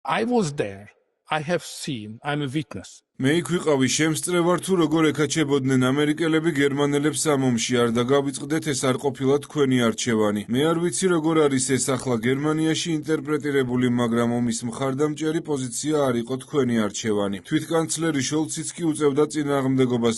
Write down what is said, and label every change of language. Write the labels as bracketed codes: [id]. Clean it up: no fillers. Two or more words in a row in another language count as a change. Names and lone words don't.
[en] I was there. I have seen. I'm a witness. [ka] მე იქ ვიყავი, შემსწრე ვარ თუ როგორ ეკაჩებოდნენ ამერიკელები გერმანელებს ამ ომში, არ დაგავიწყდეთ, ეს არ ყოფილა თქვენი არჩევანი. მე არ ვიცი როგორ არის ეს ახლა გერმანიაში ინტერპრეტირებული, მაგრამ ომის მხარდამჭერი პოზიცია არ იყო თქვენი არჩევანი. თვითკანცლერი შოლციც კი უწევდა წინააღმდეგობას.